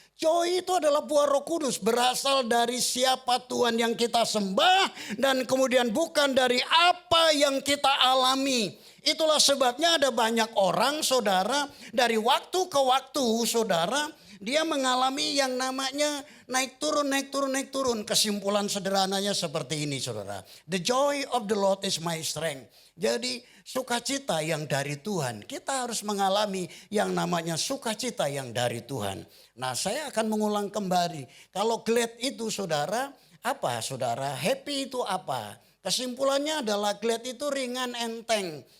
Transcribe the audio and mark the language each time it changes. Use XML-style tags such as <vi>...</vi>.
<id>Joy itu adalah buah Roh Kudus, berasal dari siapa Tuhan yang kita sembah dan kemudian bukan dari apa yang kita alami. Itulah sebabnya ada banyak orang saudara dari waktu ke waktu saudara dia mengalami yang namanya naik turun. Kesimpulan sederhananya seperti ini saudara.</id> <en>The joy of the Lord is my strength.</en> <id>Jadi sukacita yang dari Tuhan. Kita harus mengalami yang namanya sukacita yang dari Tuhan. Nah saya akan mengulang kembali. Kalau glad itu saudara, apa saudara? Happy itu apa? Kesimpulannya adalah glad itu ringan enteng.</id>